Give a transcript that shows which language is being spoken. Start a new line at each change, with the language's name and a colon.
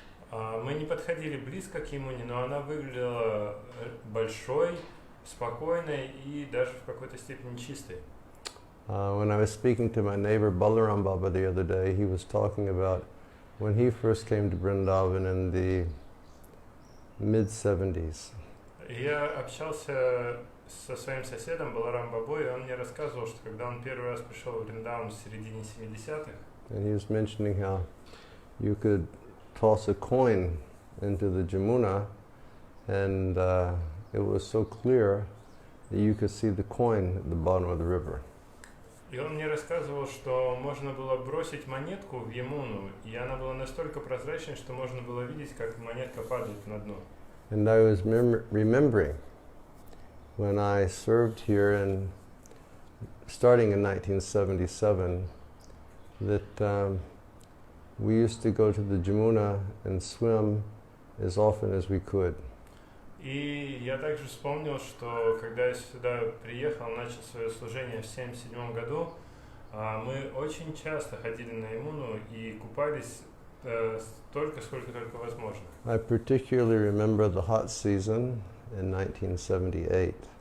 Russian: Мы не подходили близко к Ямуне, но она выглядела большой, спокойной и даже в какой-то степени чистой.
English: When I was speaking to my neighbor Balaram Baba the other day, he was talking about when he first came to Vrindavan in the mid-70s.
Russian: Я общался со своим соседом Баларам Бабой, и он мне рассказывал, что когда он первый раз пришел в Вриндаван в середине 70-х,
English: And he was mentioning how you could toss a coin into the Jamuna, and it was so clear that you could see the coin at the bottom of the river.
Russian: и он мне рассказывал, что можно было бросить монетку в Ямуну, и она была настолько прозрачной, что можно было видеть, как монетка падает на дно.
English: And I was remembering when I served here in starting in 1977, that we used to go to the Jamuna and swim as often as we could.
Russian: И я также вспомнил, что когда я сюда приехал, начал свое служение в 1977 году, мы очень часто ходили на Ямуну и купались столько, сколько только возможно.
English: I particularly remember the hot season in 1978.